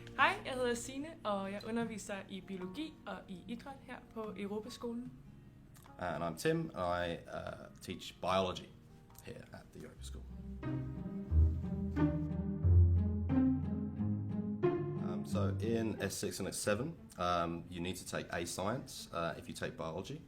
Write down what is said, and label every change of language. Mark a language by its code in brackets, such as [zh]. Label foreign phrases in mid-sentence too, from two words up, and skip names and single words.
[da] Hej, jeg hedder Signe, og jeg underviser i biologi og i idræt her på Europaskolen. [en] And I'm Tim, and I teach biology here at the Europa School. So in S6 and S7, you need to take A Science if you take biology.